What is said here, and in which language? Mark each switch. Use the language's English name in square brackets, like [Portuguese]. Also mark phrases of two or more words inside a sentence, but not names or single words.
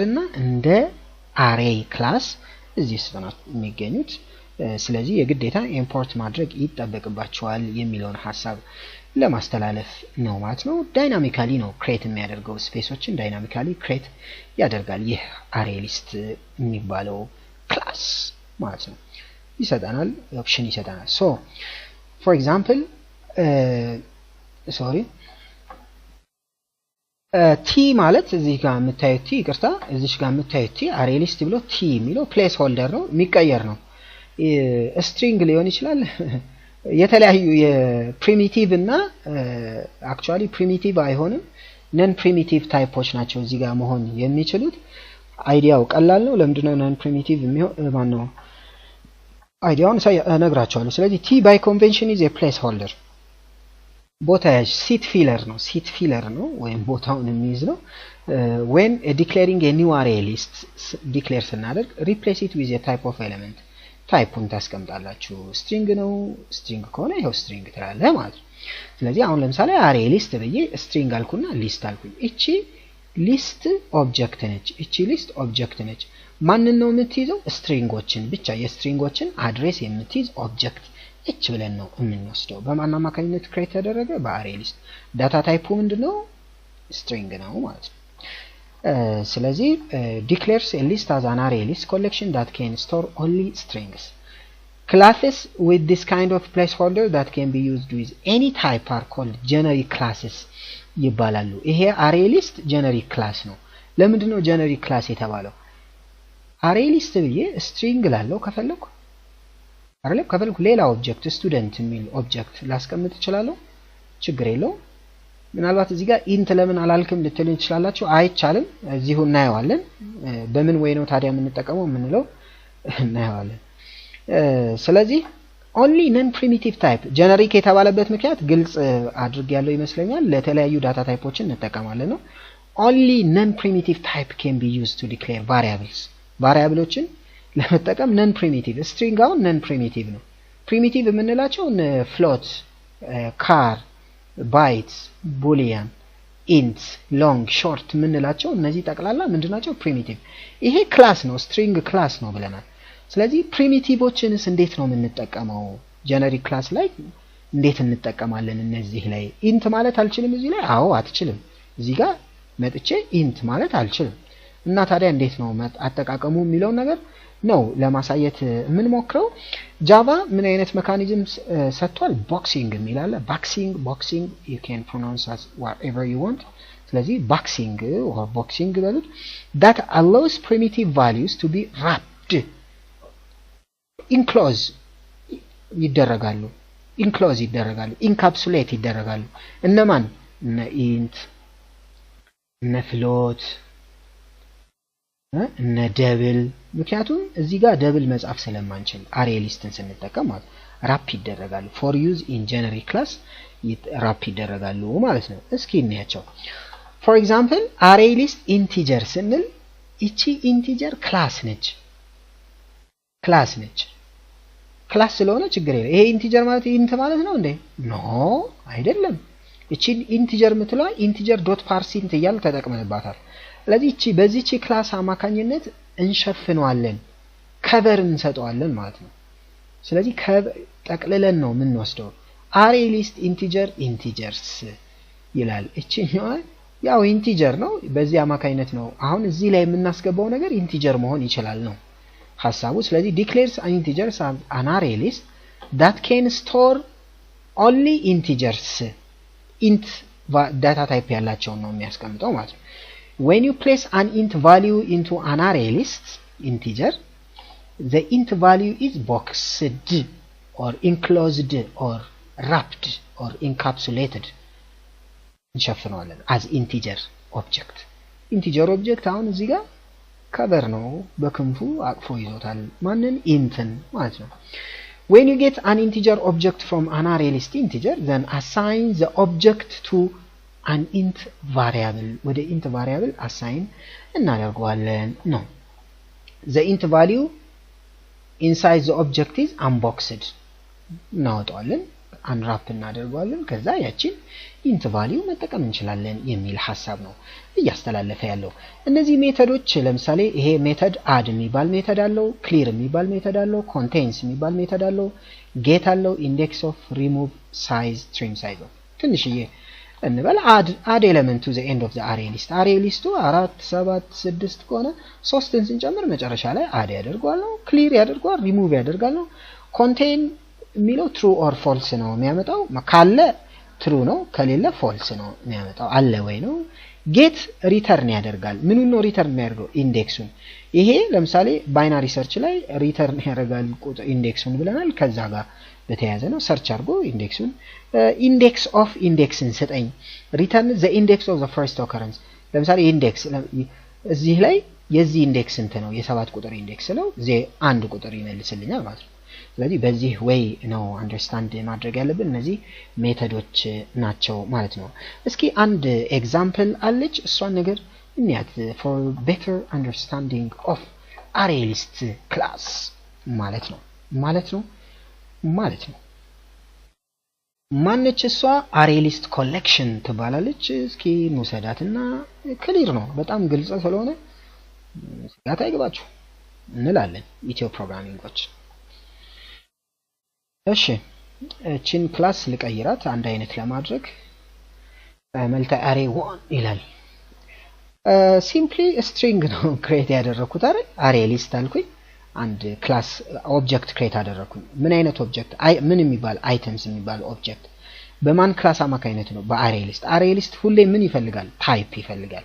[Amharic] እና እንደ array ክላስ እዚህ ውስጥ ነው የሚገኙት ስለዚህ የግዴታ ኢምፖርት ማድረግ ይጠበቅባቸዋል የሚለውን ሐሳብ ለማስተላለፍ ነው ማለት ነው ዳይናሚካሊ ነው ክሬት የሚያደርገው ስፔሶችን ዳይናሚካሊ ክሬት ያደርጋል ይህ ArrayList የሚባለው ክላስ ማለት ነው ይሰጣናል ኦፕሽን ይሰጣናል [English] so for example [Amharic] t ማለት እዚህ ጋር የምታዩት t ይቅርታ እዚህ ጋር የምታዩት t ArrayList ብሎ t የሚለው [English] place holder [Amharic] ነው የሚቀየር ነው string ሊሆን ይችላል የተለያዩ የፕሪሚቲቭ እና [English] actually primitive [Amharic] አይሆንም [English] non primitive [Amharic] ታይፖች ናቸው እዚህ ጋር መሆን የሚችሉት አይዲያው ቀላል ነው ለምንድነው [English] non primitive [Amharic] የሚሆን ማን ነው አይዲያውን እነግራችኋለሁ ስለዚህ [English] t by convention is a placeholder [Amharic] ቦታ [English] seat filler [Amharic] ነው ወይም ቦታውን የሚይዝ ነው [English] when declaring a new ArrayList declare ስናደርግ replace it with a type of element [Amharic] ታይፑን ታስቀምጣላችሁ string ነው string ከሆነ ይሄው string ትላለህ ማለት ነው ስለዚህ አሁን ለምሳሌ ArrayList ብዬ string አልኩና list አልኩኝ እቺ [English] list object [Amharic] ነች እቺ [English] list object [Amharic] ነች ማንን ነው የምትይዘው ስትሪንጎችን ብቻ የስትሪንጎችን አድሬስ የምትይዝ ኦብጀክት እች ብለን ነው የምንወስደው በማን አማካኝነት ክሬት ተደረገ በአሬሊስት ዳታ ታይፑ ምንድነው string ነው ማለት ነው [English] ስለዚህ declares a list as an array list collection that can store only strings classes with this kind of placeholder that can be used with any type are called generic classes [Amharic] ይባላሉ ይሄ [English] array list generic class [Amharic] ነው ለምንድነው [English] generic class የተባለው array list ብዬ string [Amharic] ላለው ከፈለኩ አይደለም ከፈለኩ ሌላ ኦብጀክት ስቱደንት የሚል ኦብጀክት ላስቀምጥ እችላለሁ ችግር የለው ምናልባት እዚህ ጋር ኢንት ለምን አላልክም ልትሉኝ ትችላላችሁ አይቻልም እዚሁ እናየዋለን በምን ወይ ነው ታዲያ የምንጠቀመው ምንለው እናየዋለን ስለዚህ [English] only non primitive type generic [Amharic] የተባለበት ምክንያት ግልጽ አድርግ ያለው ይመስለኛል ለተለያዩ ዳታ ታይፖችን እንጠቀማለን ነው [English] only non primitive type can be used to declare variablesዎችን [Amharic] ለመጠቀም [English] non primitive string [Amharic] አሁን [English] non primitive [Amharic] ነው primitive የምንላቸው [English] float char bytes boolean int long short [Amharic] የምንላቸው እነዚህ ጠቅላላ ምንድናቸው primitive ይሄ ክላስ ነው string ክላስ ነው ብለናል ስለዚህ primitiveዎችንስ እንዴት ነው የምንጠቀመው [English] generic class [Amharic] ላይ እንዴት እንጠቀማለን እነዚህ ላይ int ማለት አልችልም እዚህ ላይ አዎ አትችልም እዚህ ጋር መጥቼ int ማለት አልችልም እና ታዲያ እንዴት ነው አጠቃቀሙ የሚለው ነገር ነው ለማሳየት ምን ሞክረው ጃቫ ምን አይነት ሜካኒዝም ሰጥቷል boxing የሚላል [English] boxing you can pronounce as whatever you want [Amharic] ስለዚህ [English] boxing or boxing [Amharic] በሉት [English] that allows primitive values to be wrapped enclose [Amharic] ይደረጋሉ encapsulate ይደረጋሉ እነማን እነ int እነ float እነ ደብል ምክንያቱም እዚህ ጋር ደብል መጻፍ ስለማንችል array listን ስንጠቀም ማለት wrap ይደረጋሉ [English] for use in generic class wrap [Amharic] ይደረጋሉ ማለት ነው እስኪ እንያቸው [English] for example array list integer [Amharic] ስንል እቺ [English] integer class [Amharic] ነች ክላስ ስለሆነ ችግር የለም ይሄ ኢንቲጀር ማለት ኢንት ማለት ነው እንዴ ኖ አይደለም እቺ ኢንቲጀር ምትለው [English] integer dot parseInt [Amharic] እያሉ ተጠቅመንባታል ስለዚህ እቺ በዚህቺ ክላስ አማካኝነት እንሸፍነዋለን ከቨር እንሰጠዋለን ማለት ነው ስለዚህ ጠቅልለን ነው ምን ወስደው [English] array list integers [Amharic] ይላል እቺኛው ያው ኢንቲጀር ነው በዚህ አማካኝነት ነው አሁን እዚህ ላይ የምናስገባው ነገር ኢንቲጀር መሆን ይችላል ነው ሐሳቡ ስለዚህ [English] declares an integer as an array list that can store only integers int data type [Amharic] ያላቸው ነው የሚያስቀምጠው ማለት ነው [English] when you place an int value into an array list integer the int value is boxed or enclosed or wrapped or encapsulated [Amharic] እንሸፍነዋለን [English] as integer object [Amharic] አሁን እዚህ ጋር cover ነው በክንፉ አቅፎ ይዞታል ማንን ኢንትን ማለት ነው [English] when you get an integer object from an array list integer then assign the object to an int variable ወደ int variable assign [Amharic] እናደርገዋለን ነው [English] the int value inside the object is unboxed [Amharic] እናወጣዋለን unwrap እናደርገዋለን ከዛ ያቺን [English] int value መጠቀም [Amharic] እንችላለን የሚል ሐሳብ ነው እያስተላለፈ ያለው እነዚህ ሜተዶች ለምሳሌ ይሄ ሜተድ add የሚባል ሜተድ አለው clear የሚባል ሜተድ አለው contains የሚባል ሜተድ አለው get አለው [English] index of remove size trim size [Amharic] ትንሽዬ እንበል [English] add element to the end of the array list [Amharic] 4 7 6 ከሆነ 3ን ስንጨምር መጨረሻ ላይ add ያደርጋል clear ያደርጋል remove ያደርጋል contain የሚለው [English] true or false [Amharic] ነው የሚያመጣው ካለ true ነው ከሌለ false ነው የሚያመጣው አለ ወይ ነው get return ያደርጋል ምን ነው return የሚያደርገው ኢንዴክሱን ይሄ ለምሳሌ [English] binary search [Amharic] ላይ return ያደርጋል ቁጥር ኢንዴክሱን ብለናል ከዛ ጋር በተያያዘ ነው ሰርች አድርጎ ኢንዴክሱን [English] index of indexን [Amharic] ሰጠኝ [English] return the index of the first occurrence [Amharic] ለምሳሌ ኢንዴክስ እዚህ ላይ የዚህ ኢንዴክስ እንት ነው የ7 ቁጥር ኢንዴክስ ነው አንድ ቁጥር ይመልስልኛል ማለት ነው ስለዚህ በዚህ way ነው አንደርስታንድ ማድረግ ያለብን እነዚህ ሜተዶች ናቸው ማለት ነው እስኪ አንድ ኤግዛምፕል አለች እሷን ነገር እንያት [English] for better understanding of array list [Amharic] class ማለት ነው ማነች እሷ ArrayList collection ትባላለች እስኪ እንውሰዳትና ክሊር ነው በጣም ግልጽ ስለሆነ ስጋት አይገባችሁ እንላለን ኢትዮ ፕሮግራሚንጎች እሺ እቺን ክላስ ልቀይራት አንድ አይነት ለማድረግ መልቲ array 1 ይላል [English] simply string [Amharic] ነው ክሬት ያደረኩት አይደል ArrayList አልኩኝ አንድ [English] class object [Amharic] ክሬት አደረኩኝ ምን አይነት ኦብጀክት ምን የሚባል አይተምስ የሚባል ኦብጀክት በማን ክላስ አማካይነት ነው በArrayList ሁሌ ምን ይፈልጋል ታይፕ ይፈልጋል